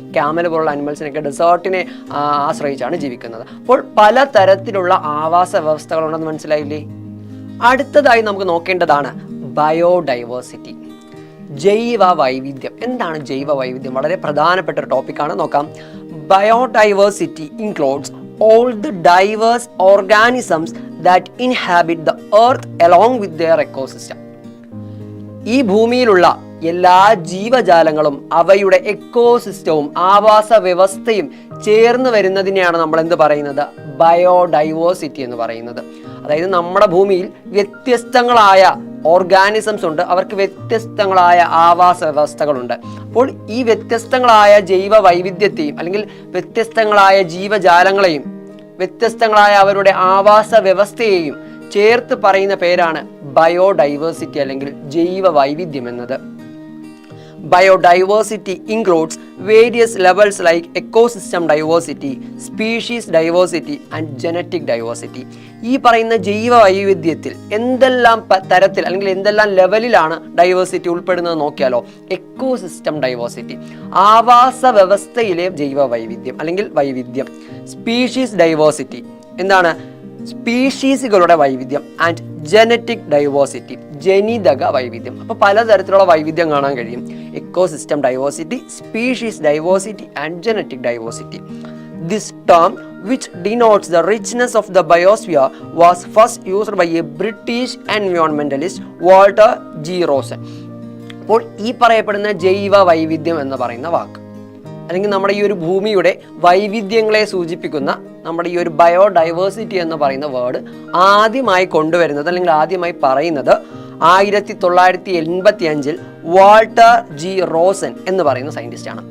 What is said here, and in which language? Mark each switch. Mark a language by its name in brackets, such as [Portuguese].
[Malayalam] Camel പോലുള്ള അനിമൽസിനൊക്കെ ഡെസേർട്ടിനെ ആശ്രയിച്ചാണ് ജീവിക്കുന്നത്. അപ്പോൾ പല തരത്തിലുള്ള ആവാസ വ്യവസ്ഥകളുണ്ടെന്ന് മനസ്സിലായില്ലേ? അടുത്തതായി നമുക്ക് നോക്കേണ്ടതാണ് ബയോഡൈവേഴ്സിറ്റി, ജൈവ വൈവിധ്യം. എന്താണ് ജൈവ വൈവിധ്യം? വളരെ പ്രധാനപ്പെട്ട ഒരു ടോപ്പിക്കാണ്, നോക്കാം. [English] Biodiversity includes all the diverse organisms that inhabit the earth along with their ecosystem. [Malayalam] ഈ ഭൂമിയിലുള്ള എല്ലാ ജീവജാലങ്ങളും അവയുടെ എക്കോസിസ്റ്റവും ആവാസ വ്യവസ്ഥയും ചേർന്ന് വരുന്നതിനെയാണ് നമ്മൾ എന്ത് പറയുന്നത്, ബയോഡൈവേഴ്സിറ്റി എന്ന് പറയുന്നത്. അതായത് നമ്മുടെ ഭൂമിയിൽ വ്യത്യസ്തങ്ങളായ ഓർഗാനിസംസ് ഉണ്ട്, അവർക്ക് വ്യത്യസ്തങ്ങളായ ആവാസ വ്യവസ്ഥകളുണ്ട്. അപ്പോൾ ഈ വ്യത്യസ്തങ്ങളായ ജൈവ വൈവിധ്യത്തെയും അല്ലെങ്കിൽ വ്യത്യസ്തങ്ങളായ ജീവജാലങ്ങളെയും വ്യത്യസ്തങ്ങളായ അവരുടെ ആവാസ വ്യവസ്ഥയെയും ചേർത്ത് പറയുന്ന പേരാണ് ബയോഡൈവേഴ്സിറ്റി അല്ലെങ്കിൽ ജൈവ വൈവിധ്യം എന്നത്. [English] Biodiversity includes various levels like ecosystem diversity, species diversity and genetic diversity. [Malayalam] ഈ പറയുന്ന ജൈവ വൈവിധ്യത്തിൽ എന്തെല്ലാം തരത്തിൽ അല്ലെങ്കിൽ എന്തെല്ലാം ലെവലിലാണ് ഡൈവേഴ്സിറ്റി ഉൾപ്പെടുന്നത് നോക്കിയാലോ. എക്കോസിസ്റ്റം ഡൈവേഴ്സിറ്റി, ആവാസ വ്യവസ്ഥയിലെ ജൈവ വൈവിധ്യം അല്ലെങ്കിൽ വൈവിധ്യം. സ്പീഷീസ് ഡൈവേഴ്സിറ്റി, എന്താണ്, സ്പീഷീസുകളുടെ വൈവിധ്യം. ആൻഡ് ജനറ്റിക് ഡൈവേഴ്സിറ്റി, ജനിതക വൈവിധ്യം. അപ്പോൾ പലതരത്തിലുള്ള വൈവിധ്യം കാണാൻ കഴിയും. Ecosystem diversity, species diversity and genetic diversity. [English] This term, which denotes the richness of the biosphere, was first used by a British environmentalist, Walter G. Rosen. [Malayalam] അപ്പോൾ ഈ പറയപ്പെടുന്ന ജൈവ വൈവിധ്യം എന്ന് പറയുന്ന വാക്ക് അല്ലെങ്കിൽ നമ്മുടെ ഈ ഒരു ഭൂമിയുടെ വൈവിധ്യങ്ങളെ സൂചിപ്പിക്കുന്ന നമ്മുടെ ഈ ഒരു ബയോഡൈവേഴ്സിറ്റി എന്ന് പറയുന്ന വേർഡ് ആദ്യമായി കൊണ്ടുവരുന്നത് അല്ലെങ്കിൽ ആദ്യമായി പറയുന്നത് 1985 വാൾട്ടർ ജി റോസൻ എന്ന് പറയുന്ന സയന്റിസ്റ്റാണ്.